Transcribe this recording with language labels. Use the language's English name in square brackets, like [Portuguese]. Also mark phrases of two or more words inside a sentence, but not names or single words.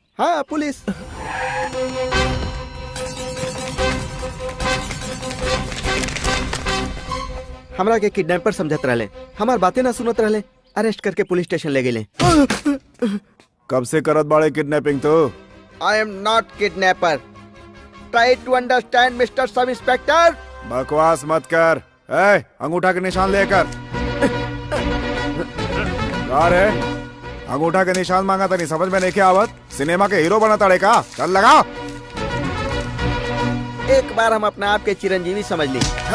[Bhojpuri] हाँ पुलिस। हमरा के किडनैपर समझत रहले, हमार बातें ना सुनत रहले, अरेस्ट करके [English] police station [Bhojpuri] ले गए। कब से करत बाड़े किडनैपिंग तो? [English] I am not kidnapper, try to understand Mister Sub Inspector. [Bhojpuri] बकवास मत कर। ए, अंगूठा के निशान लेकर। अरे अंगूठा के निशान मांगा था, नहीं समझ में नहीं क्या आवत? सिनेमा के हीरो बना ताड़े का? चल लगा। एक बार हम अपने आप के चिरंजीवी समझ ली।